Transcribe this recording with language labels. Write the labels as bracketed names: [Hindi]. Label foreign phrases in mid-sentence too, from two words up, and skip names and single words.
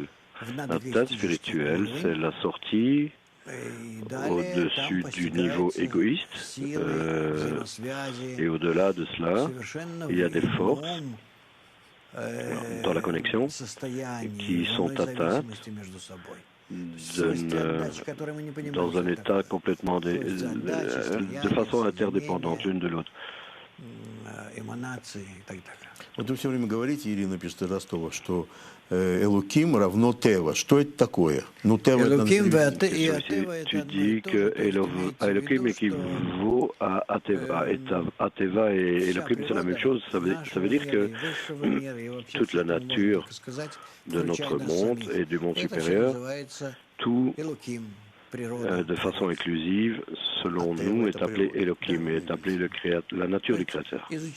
[French] L'atteinte spirituelle, c'est la sortie au-dessus du niveau égoïste et au-delà de cela, il y a des forces dans la connexion, qui sont atteintes dans un état complètement de façon interdépendante l'une de l'autre. [Russian] Вот вы все время говорите, Ирина пишет из Ростова, что Элоким равно Тева. Что это такое? Ну, Тева это... [French] Tu dis que Elohim équivaut à Ateva. Et Ateva et Elohim, c'est la même chose. Ça veut dire que toute la nature de notre monde et du monde supérieur, tout de façon inclusive, selon nous, est appelé Elohim, est appelé la nature du Créateur.